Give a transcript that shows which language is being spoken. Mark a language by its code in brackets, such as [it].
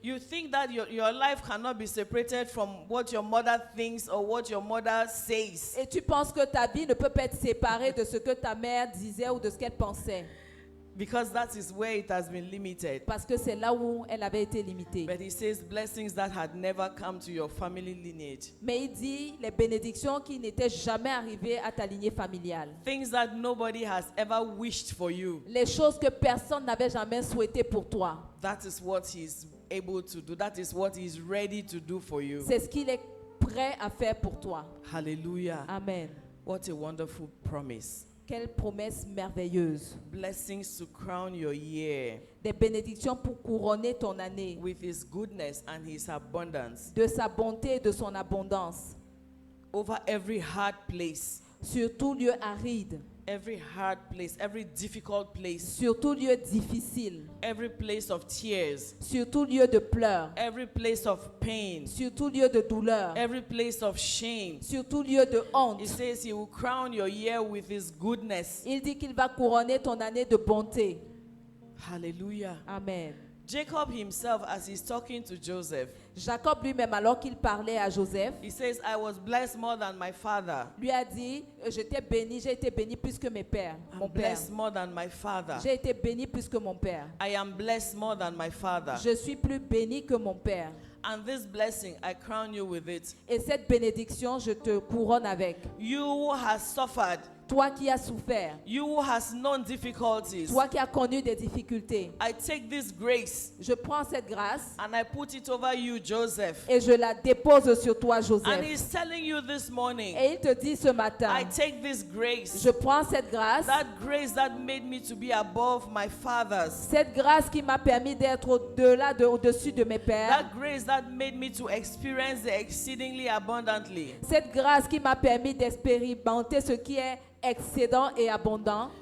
[en] You think that your life cannot be separated from what your mother thinks or what your mother says. [fr] Et tu penses que ta vie ne peut pas être séparée de ce que ta mère disait ou de ce qu'elle pensait. [en] Because that is where it has been limited. [fr] Parce que c'est là où elle avait été limitée. [en] But he says blessings that had never come to your family lineage. [fr] Mais il dit les bénédictions qui n'étaient jamais arrivées à ta lignée familiale. [en] Things that nobody has ever wished for you. [fr] Les choses que personne n'avait jamais souhaitées pour toi. [en] That is what he's able to do. That is what he's ready to do for you. [fr] C'est ce qu'il est prêt à faire pour toi. Hallelujah. Amen. [en] What a wonderful promise. [fr] Quelle promesse merveilleuse. [en] Blessings to crown your year [fr] Des bénédictions pour couronner ton année. [en] with his goodness and his abundance [fr] De sa bonté et de son abondance. [en] over every hard place, [fr] Sur tout lieu aride. [en] every hard place, every difficult place, [fr] Sur tout lieu difficile. [en] every place of tears, [fr] Sur tout lieu de pleurs. [en] every place of pain, [fr] Sur tout lieu de douleur. [en] every place of shame. [fr] Sur tout lieu de honte. [en] He says he will crown your year with his goodness. [fr] Il dit qu'il va couronner ton année de bonté. Hallelujah. Amen. [en] Jacob himself, as he's talking to Joseph, [fr] Jacob lui-même, alors qu'il parlait à Joseph, [en] he says, I was blessed more than my father. [fr] lui a dit, j'étais béni, j'ai été béni plus que mes pères, [en] I'm [fr] mon père. [en] blessed more than my father. [fr] J'ai été béni plus que mon père. [en] I am blessed more than my father. [fr] Je suis plus béni que mon père. [en] And this blessing, I crown you with it. [fr] Et cette bénédiction, je te couronne avec. [en] You who has suffered, [fr] Toi qui as souffert, [en] you who has known difficulties, [fr] toi qui as connu des difficultés, [en] I take this grace [fr] je prends cette grâce [en] and I put it over you, Joseph. [fr] et je la dépose sur toi, [en] And [fr] Joseph. [en] he's telling you this morning, [fr] Et il te dit ce matin, [en] I take this grace, [fr] je prends cette grâce, [en] that grace that made me to be above my fathers, [fr] cette grâce qui m'a permis d'être au-delà, au-dessus de mes pères, [en] that grace that made me to experience the exceedingly abundantly. [fr] cette grâce qui m'a permis d'expérimenter ce qui est excédent et abondant,